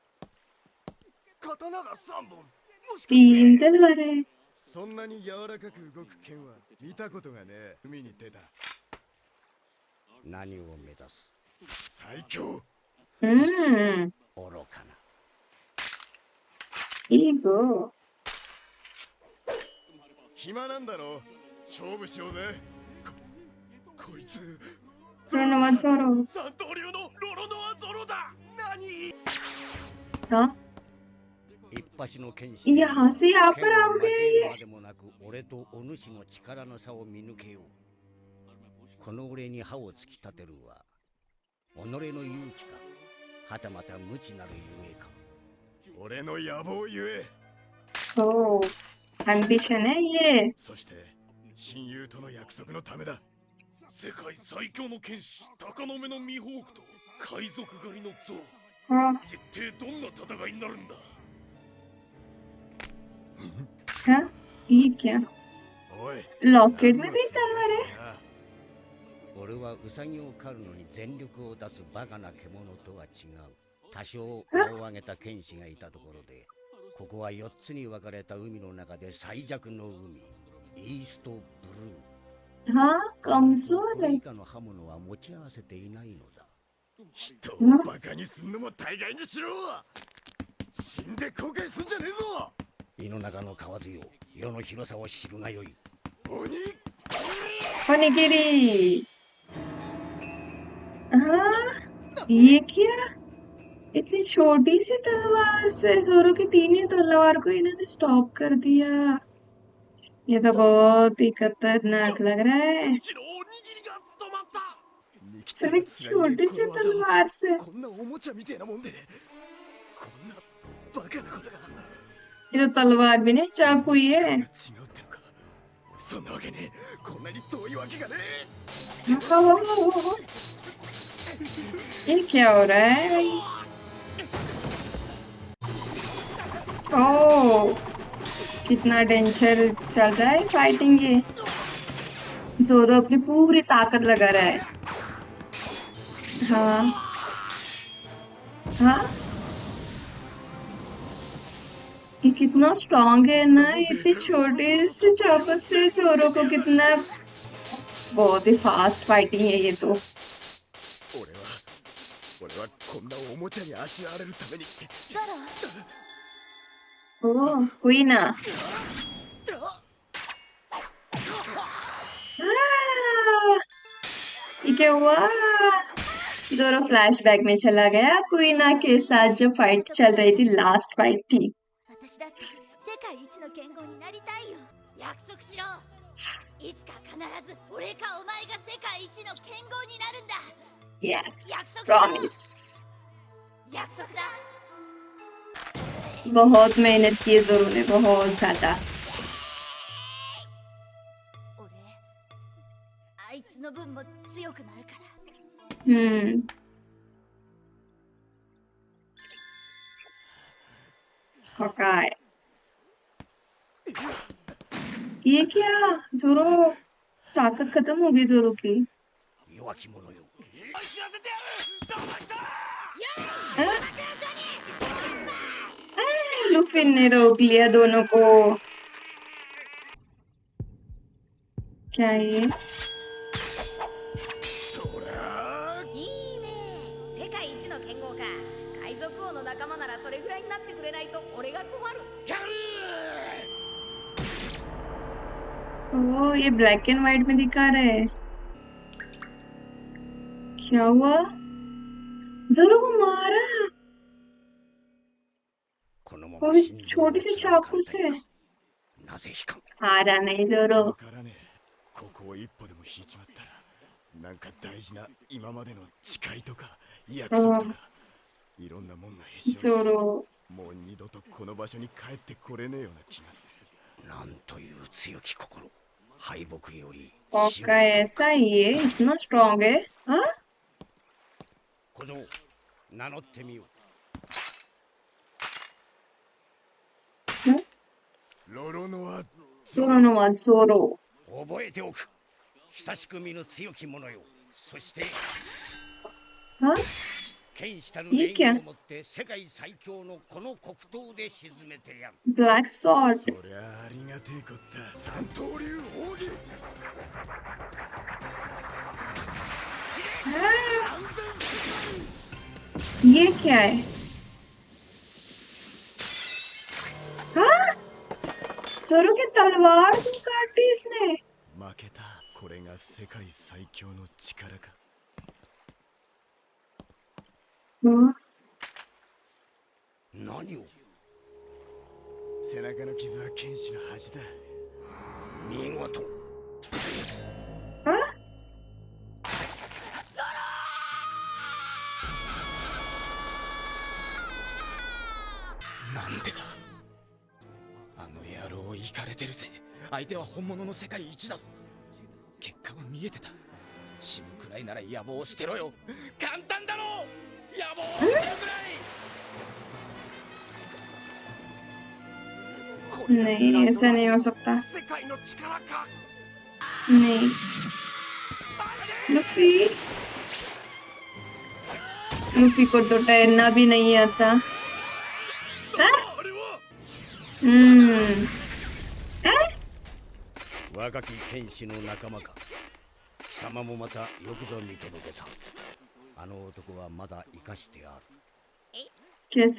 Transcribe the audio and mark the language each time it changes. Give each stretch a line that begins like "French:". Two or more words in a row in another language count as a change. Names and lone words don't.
Japanese: 刀が3本。もしかして
Hindi: तीन तलवारें।
Japanese: そんなに柔らかく動く剣は見たことがねえ。海に出た何を目指す？最強。 हम्म, 愚かな。
Hindi: ईगो।
Japanese: 暇なんだろ。勝負しようぜ。こいつ
Hindi: प्रणव जोरो।
Japanese: 三刀流のロロノアゾロだ。何？
Hindi: हाँ,
Japanese: 一発の剣士。
Hindi: यहाँ से यहाँ
Japanese: 剣
Hindi: पर
Japanese: を
Hindi: आ
Japanese: 交
Hindi: गए
Japanese: える
Hindi: ये।
Japanese: までもなく俺とお主の力の差を見抜けよう。この俺に歯を突き立てるは己の勇気か、はたまた無知なるゆえか。俺の野望ゆえ。
Hindi: ओ, एम्बिशन है ये।
Japanese: そして親友との約束のためだ。世界最強の剣士鷹の目のミホークと海賊狩りのゾウ、
Hindi: हाँ,
Japanese: 一体どんな戦いになるんだ。
Hindi: हाँ, ये क्या?
Japanese: おい。
Hindi: लॉकेट में भी तलवार है?
Japanese: 俺はウサギを狩るのに全力を出すバカな獣とは違う。多少名を上げた剣士がいたところで、ここは4つに分かれた海の中で最弱の海、イーストブルー。
Hindi: हाँ,
Japanese: こ
Hindi: कमजोर
Japanese: れ
Hindi: है।
Japanese: 以下の刃物は持ち合わせていないのだ。人をバカにすんのも大概にしろ。死んで後悔すんじゃねえぞ。胃の中の蛙よ、世の広さを知るがよい。鬼。
Hindi: ओनिगिरी। हाँ, ये क्या? इतनी छोटी सी तलवार से जोरो की तीन ही तलवार को इन्होंने स्टॉप कर दिया। ये तो बहुत ही खतरनाक लग रहा है।
Japanese: ミキのおにぎりが止まった。
Hindi: सिर्फ एक छोटी सी तलवार से।
Japanese: こんなおもちゃみてえなもんでこんなバカなことが。
Hindi: ये तो तलवार भी नहीं, चाकू ही
Japanese: 力が違
Hindi: है।
Japanese: うってのか。そんなわけねえ。こんなに遠いわけがねえ。
Hindi: ये क्या हो रहा है? ओह, कितना डेंजर चल रहा है फाइटिंग ये। जोरो अपनी पूरी ताकत लगा रहा है। हाँ, हाँ, ये कितना स्ट्रांग है ना। इतनी छोटे से चाकू से जोरो को कितना, बहुत ही
English: fast fighting
Hindi: है ये तो।
Japanese: 俺はこんなおもちゃにあしらわれるために。ゾロ
Hindi: ओह, हुई ना। ये क्या हुआ? जोरो फ्लैशबैक में चला गया क्वीना के साथ जो फाइट चल रही थी,
English: last fight
Hindi: थी।
Japanese: 私だって世界一の剣豪になりたいよ。約束しろ。いつか必ず俺かお前が世界一の剣豪になるんだ。
English: Yes,
Korean: 약속
English: promise.
Japanese: 約束だ。
Hindi: बहुत मेहनत की है जोरो ने, बहुत ज्यादा।
Japanese: 俺あいつの分も強くなるから。
Hindi: हॉकाय। ये क्या? जोरो, ताकत खत्म हो गई जोरो की।
Japanese: 弱き者よ。知らせてやる。その人。
Hindi: लुफिन ने रोक लिया दोनों को। क्या ये?
Japanese: そりゃいいね。世界一の剣豪か。海賊王の仲間ならそれぐらいになってくれないと俺が困る。やる。
Hindi: ओह, ये
English: black and white
Hindi: में दिखा रहा है। क्या हुआ? जोरो को मारा।
Japanese: このま
Hindi: और
Japanese: ま
Hindi: इस
Japanese: 心臓を
Hindi: छोटी सी
Japanese: 貫か
Hindi: चाकू
Japanese: れた
Hindi: से।
Japanese: いか。なぜ引かん。
Hindi: हारा नहीं जोरो।
Japanese: わからねえ。ここを一歩でも引いちまったらなんか大事な今までの誓いとか約束とかいろんなもんがへし折れて
Hindi: जोरो,
Japanese: もう二度とこの場所に帰ってこれねえような気がする。なんという強き心。敗北より死を
Hindi: पक्का ऐसा ही है, इतना स्ट्रांग है। हाँ?
Japanese: 小僧、名乗ってみよう。ロロノア जोरो नो वा जोरो 覚えておく。久しく見ぬ強き者よ。そして
Hindi: हाँ
Japanese: 剣士たるいいけん霊をもって世界最強のこの黒刀で沈めてやる。
English: black sword
Japanese: そりゃありがてえこった三刀流奥義
Hindi: ये क्या है हाँ जोरो की तलवार को काटी इसने
Japanese: 負けたこれが世界最強の力か
Hindi: हाँ
Japanese: 何を。背中の傷は剣士の恥だ見事。
Hindi: हाँ
Japanese: なんでだあの野郎イカれてるぜ相手は本物の世界一だぞ結果は見えてた死ぬくらいなら野望を捨てろよ簡単だろ野望を捨てるくらい
Hindi: नहीं ऐसा नहीं हो सकता
Japanese: 世界の力か
Hindi: नहीं लूफी लूफी को तो तैरना भी नहीं आता हाँ?
Japanese: あれは若き剣士の仲間か。貴様もまたよくぞ見届けた。あの男はまだ生かしてある。
Hindi: कैसे